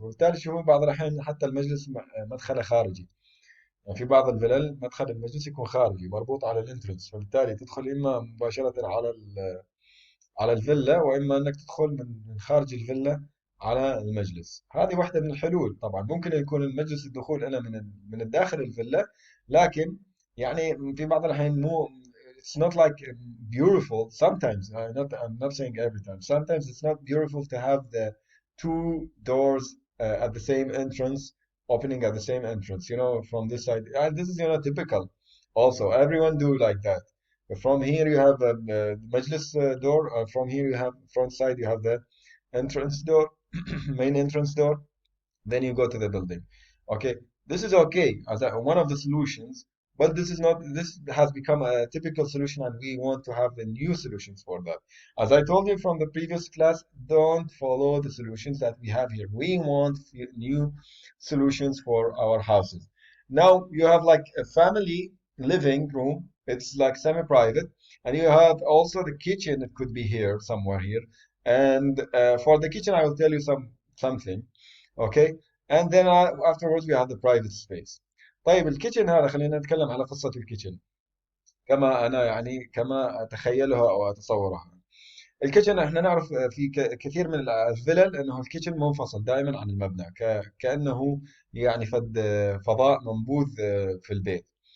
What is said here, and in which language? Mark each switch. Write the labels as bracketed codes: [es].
[ar] وبالتالي تشوفون بعض الاحيان حتى المجلس مدخله خارجي، يعني في بعض الفلل مدخل المجلس يكون خارجي مربوط على الانترنس، فبالتالي تدخل اما مباشره على الفيلا، واما انك تدخل من خارج الفيلا على المجلس. هذه واحدة من الحلول. طبعا ممكن يكون المجلس الدخول هنا من الداخل الفيلا، لكن يعني في بعض الأحيان مو [en] it's not like beautiful sometimes. I'm not saying every time. Sometimes it's not beautiful to have the two doors at the same entrance, opening at the same entrance, from this side. And this is, typical. Also, everyone do like that. From here you have a Majlis door. From here you have front side. You have the entrance door, main entrance door. Then you go to the building. Okay, this is okay as one of the solutions, but this is not. This has become a typical solution, and we want to have the new solutions for that. As I told you from the previous class, don't follow the solutions that we have here. We want new solutions for our houses. Now you have like a family living room. It's like semi-private, and you have also the kitchen. It could be here somewhere here. And for the kitchen, I will tell you something. Okay, and then afterwards we have the private space. [ar] طيب الكيتشن هذا، خلينا نتكلم على قصة الكيتشن كما أنا يعني كما أتخيلها أو أتصورها. الكيتشن احنا نعرف في كثير من الفلل انه الكيتشن منفصل دائما عن المبنى، كأنه يعني فضاء منبوذ في البيت.